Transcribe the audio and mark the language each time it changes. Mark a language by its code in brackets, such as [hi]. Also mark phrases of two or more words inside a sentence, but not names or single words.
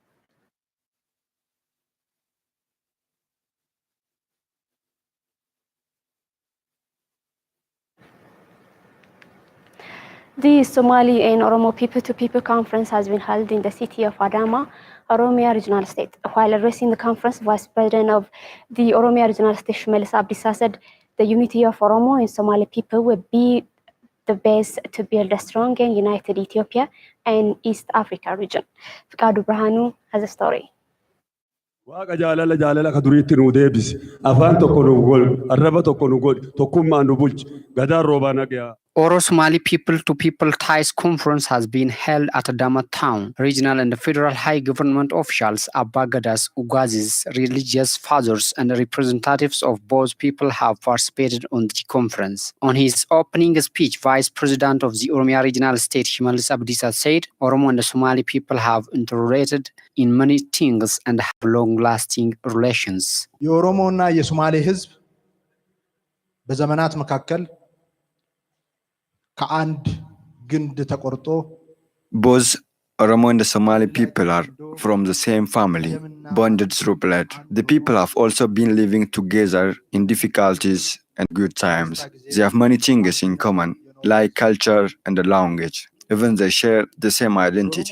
[en] The Somali and Oromo People-to-People Conference has been held in the city of Adama, Oromia Regional State. While addressing the conference, Vice President of the Oromia Regional State, Shimelis Abdisa, said the unity of Oromo and Somali people will be the base to build a strong and united Ethiopia and East Africa region. Fikadu Brahanu has a story. [om] Waaqa jaalala ka duriitti nuu deebisi. Afaan tokko nu godhi, arraba tokko nu godhi, tokkummaan nu bulchi. Gadaan roobaa nagayaa. [en] Oro Somali People-to-People Ties Conference has been held at Adama Town. Regional and federal high government officials, Abba Gadas, Ugazis, religious fathers, and representatives of both people have participated on the conference. On his opening speech, Vice President of the Oromia Regional State, Shimelis Abdisa, said, Oromo and the Somali people have interrelated in many things and have long-lasting relations. [am] የኦሮሞና የሶማሌ ህዝብ በዘመናት መካከል ከአንድ ግንድ ተቆርጦ [en] both Oromo and the Somali people are from the same family, bonded through blood. The people have also been living together in difficulties and good times. They have many things in common, like culture and the language. Even they share the same identity.